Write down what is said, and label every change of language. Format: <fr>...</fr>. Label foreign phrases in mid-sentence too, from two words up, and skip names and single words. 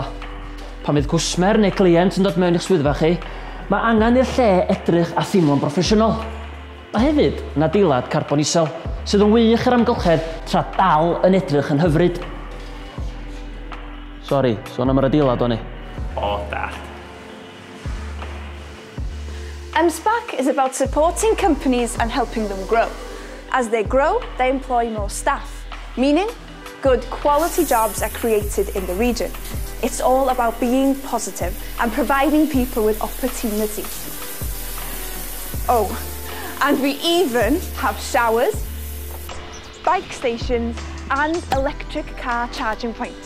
<cy>Pan fydd cwsmer neu client yn dod mewn i'ch swyddfa chi, mae angen i'r lle edrych a thimlo'n broffesiynol. Mae hefyd yn adeilad carbon isel, sydd yn wych yr amgylchedd tra dal yn edrych yn hyfryd. Sori, sôn am yr adeilad o'n i. O, dallt.</cy> <en>M-Sparc is about supporting companies and helping them grow. As they grow, they employ more staff, meaning good quality jobs are created in the region. It's all about being positive and providing people with opportunities. Oh, and we even have showers, bike stations and electric car charging points.</en>